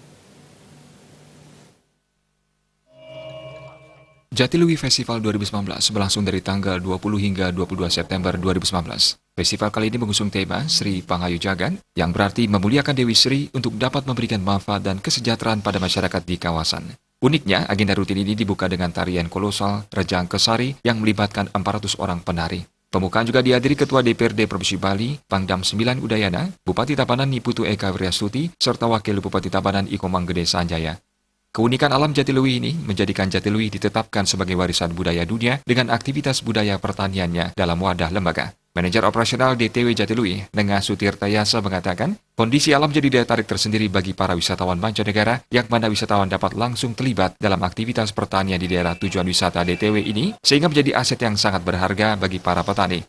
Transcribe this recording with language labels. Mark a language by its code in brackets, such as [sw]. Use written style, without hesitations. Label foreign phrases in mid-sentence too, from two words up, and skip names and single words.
[id] Jatiluwih Festival 2019 berlangsung dari tanggal 20 hingga 22 September 2019. Festival kali ini mengusung tema Sri Pangayu Jagan, yang berarti memuliakan Dewi Sri untuk dapat memberikan manfaat dan kesejahteraan pada masyarakat di kawasan. Uniknya, agenda rutin ini dibuka dengan tarian kolosal Rejang Kesari yang melibatkan 400 orang penari. Pembukaan juga dihadiri Ketua DPRD Provinsi Bali, Pangdam 9 Udayana, Bupati Tabanan Niputu Eka Wiryastuti, serta Wakil Bupati Tabanan Iko Manggede Sanjaya. Keunikan alam Jatiluwih ini menjadikan Jatiluwih ditetapkan sebagai warisan budaya dunia dengan aktivitas budaya pertaniannya dalam wadah lembaga. Manajer operasional DTW Jatiluwih, Nengah Sutirtayasa mengatakan, kondisi alam jadi daya tarik tersendiri bagi para wisatawan mancanegara, yang mana wisatawan dapat langsung terlibat dalam aktivitas pertanian di daerah tujuan wisata DTW ini, sehingga menjadi aset yang sangat berharga bagi para petani.